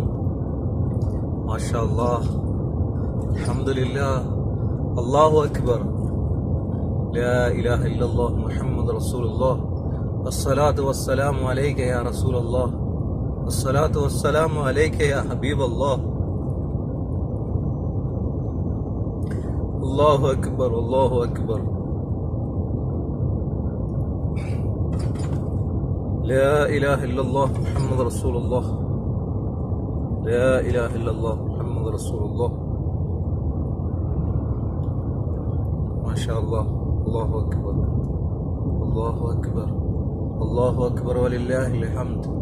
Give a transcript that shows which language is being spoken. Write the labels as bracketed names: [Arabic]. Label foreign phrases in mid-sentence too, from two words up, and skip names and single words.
[Arabic] ما شاء الله، الحمد لله، الله أكبر، لا إله إلا الله محمد رسول الله، الصلاة والسلام عليك يا رسول الله، الصلاة والسلام عليك يا حبيب الله. الله أكبر، الله أكبر, لا إله إلا الله محمد رسول الله، لا إله إلا الله محمد رسول الله. ما شاء الله، الله أكبر، الله أكبر، الله أكبر ولله الحمد.